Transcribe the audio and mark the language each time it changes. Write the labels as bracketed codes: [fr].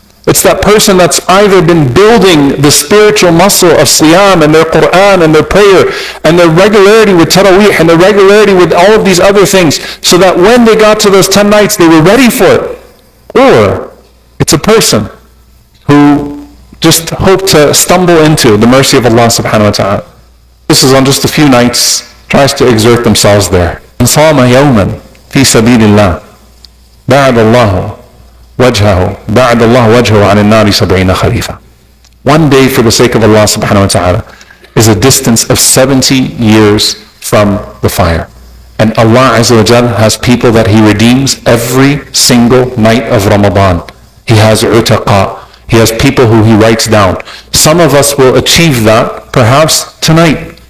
[en] It's that person that's either been building the spiritual muscle of Siyam and their Quran and their prayer and their regularity with Taraweeh and their regularity with all of these other things so that when they got to those 10 nights they were ready for it. Or it's a person who just hoped to stumble into the mercy of Allah subhanahu wa ta'ala. This is on just a few nights, tries to exert themselves there. [ar] صَامَ يَوْمًا فِي سَبِيلِ اللَّهِ بَعَدَ اللَّهُ وجهه بعد الله وجهه عن النار 70 خريفا. [en] One day for the sake of Allah subhanahu wa ta'ala is a distance of 70 years from the fire. And Allah Azza wa Jal has people that He redeems every single night of Ramadan. He has utaqa. He has people who he writes down. Some of us will achieve that perhaps tonight.